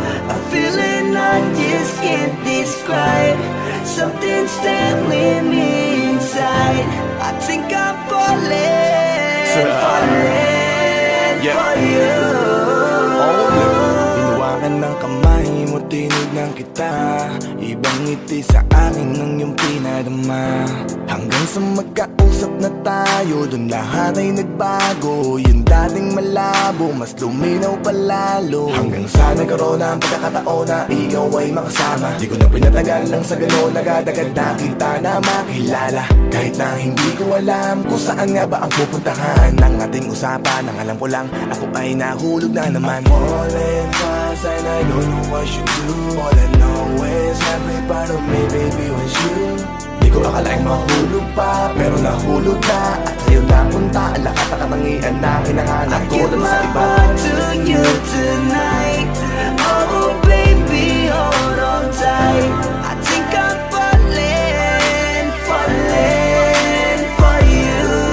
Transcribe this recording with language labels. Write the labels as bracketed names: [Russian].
[English] A feeling I just can't describe. Something's telling me inside. I think I'm falling, falling for you. [Filipino] Hinawakan ng kamay mo, tinignan kita. Ibang ngiti sa akin ng iyong pinadama. Hanggang sa magkausap nag-usap na tayo, dun lahat ay nagbago. Yung dating malabo, mas luminaw palalo. Hanggang sa nagkaroon na ang pagkakataon na ikaw ay makasama. Di ko na pinatagal lang sa gano'n, agad-agad na kita na makilala. Kahit na hindi ko alam kung saan nga ba ang pupuntahan ng ating usapan. Ang alam ko lang, ako ay nahulog na naman. [English] I'm falling fast and I don't know what you do. All I know is every part of me, baby, was you. [Filipino] Di ko akalaing mahulog pa, pero nahulog na. At sa'yo napunta, ang lahat ng katangian na hinahanap ko lang sa iba. [English] I give my heart to you tonight. Oh baby, hold on tight. I think I'm falling, falling for you.